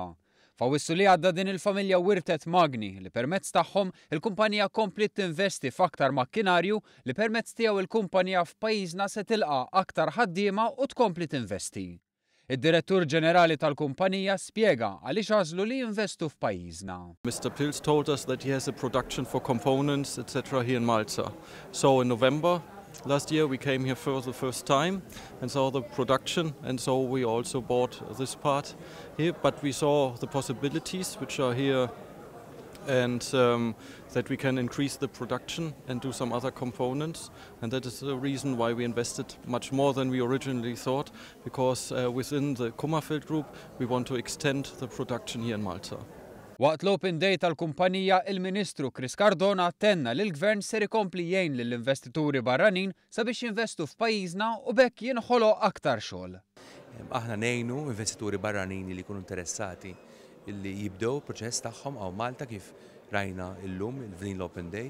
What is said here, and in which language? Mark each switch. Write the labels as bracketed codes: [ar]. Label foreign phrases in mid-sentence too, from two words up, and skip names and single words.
[mt] F'Awwissu li għadda din il-familja wirtet magni li permezz tagħhom il-kumpanija komplet tinvesti f'aktar makkinarju li permezz tiegħu il-kumpanija f'pajjiżna se tilqa' aktar ħaddiema u tkompli tinvesti. Id-Direttur Ġenerali tal-kumpanija spjega għaliex għażlu li jinvestu f'pajjiżna. [en] Mr. Pilz told us that he has a production for components, etc. here in Malta. So in November last year we came here for the first time and saw the production, and so we also bought this part here. But we saw the possibilities which are here, and that we can increase the production and do some other components, and that is the reason why we invested much more than we originally thought, because within the Kummerfeld Group we want to extend the production here in Malta. [mt] Waqt l-Open Day tal-kumpanija, il-Ministru Chris Cardona attenna li l-Gvern ser ikompli jgħin lill-investituri barranin sabiex jinvestu f'pajjiżna u bekk jinħoloq aktar xogħol. Aħna ngħinu investituri barranin li jkunu interessati illi jibdew proċess tagħhom għaw Malta kif rajna illum il-din l-Open Day.